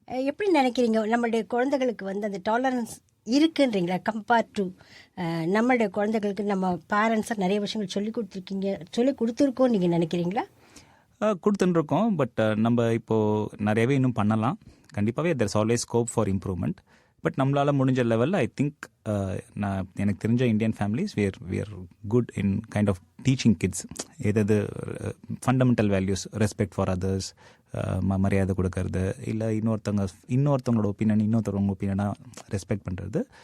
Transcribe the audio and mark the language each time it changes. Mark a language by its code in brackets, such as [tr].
[ta] எப்படி நினைக்கிறீங்க நம்மளுடைய குழந்தைகளுக்கு வந்து அந்த டாலரன்ஸ் இருக்குன்றீங்களா கம்பேர்ட் டு நம்மளுடைய குழந்தைகளுக்கு? நம்ம பேரண்ட்ஸாக நிறைய விஷயங்கள் சொல்லி கொடுத்துருக்கோம் நீங்கள் நினைக்கிறீங்களா? கொடுத்துருக்கோம். பட் நம்ம இப்போது நிறையவே இன்னும் பண்ணலாம். கண்டிப்பாகவே [en] there's always scope for improvement. [ta] But நம்மளால் முடிஞ்ச லெவலில் [en] I think [ta] எனக்கு தெரிஞ்ச Indian families [en] we are good in kind of teaching kids [ta] எது fundamental values, [en] respect for others, [ta] மரியாதை கொடுக்கறது, இல்லை இன்னொருத்தவங்களோட ஒப்பீனியன் இன்னொருத்தவங்க ஒப்பீனியனாக ரெஸ்பெக்ட் பண்ணுறது.